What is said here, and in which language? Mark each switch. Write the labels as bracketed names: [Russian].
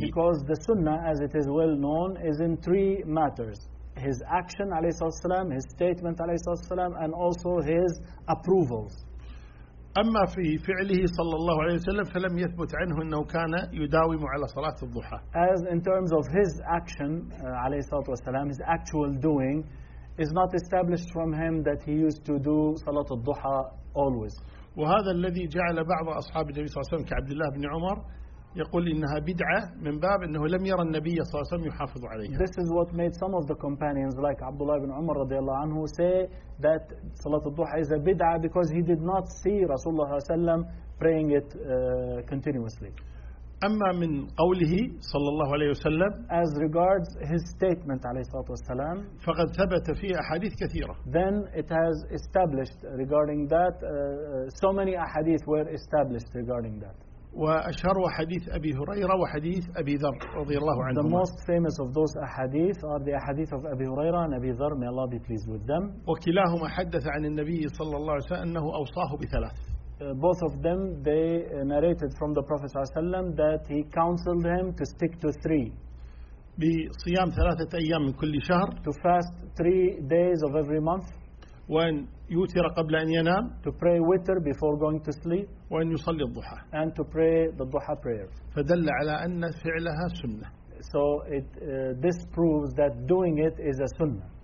[English] Because the sunnah, as it is well known, is in three matters: his action [Arabic] عليه الصلاة والسلام, [English] his statement عليه الصلاة والسلام, and also his approvals. [Arabic] أما في فعله صلى الله عليه وسلم فلم يثبت عنه أنه كان يداوم على صلاة الضحى. [English] As in terms of his action [Arabic] عليه الصلاة والسلام, [English] his actual doing, is not established from him that he used to do صلاة الضحى always. [Arabic] وهذا الذي جعل بعض أصحاب النبي صلى الله عليه وسلم كعبد الله بن عمر يقول إنها بدعة من باب أنه لم يرى النبي صلى الله عليه وسلم يحافظ عليها. [English] This is what made some of the companions like Abdullah ibn Umar [Arabic] رضي الله عنه [English] say that Salat al-Duha is a bid'ah because he did not see Rasulullah [Arabic] صلى الله عليه وسلم [English] praying it continuously. [Arabic] أما من قوله صلى الله عليه وسلم, [English] as regards his statement [Arabic] عليه الصلاة والسلام, فقد ثبت فيه أحاديث كثيرة. [English] Then it has established regarding that so many أحاديث were established regarding that. [Arabic] وأشهر حديث أبي هريرة وحديث أبي ذر رضي الله عنهما. [English] The most famous of those ahadith are the ahadith of أبي هريرة and أبي ذر, may Allah be pleased with them. [Arabic] وكلاهما حدث عن النبي صلى الله عليه وسلم أنه أوصاه بثلاث. [English] Both of them they narrated from the Prophet [Arabic] صلى الله عليه وسلم [English] that he counseled him to stick to three. [Arabic] بصيام ثلاثة أيام من كل شهر. [English] To fast three days of every month. [Arabic] وأن يوتر قبل أن ينام. [English] To pray witr before going to sleep. [Arabic] وأن يصلي الضحى. [English] And to pray the duha prayers. [Arabic] فدل على أن فعلها سنة. [English] So it this proves that doing it is a sunnah.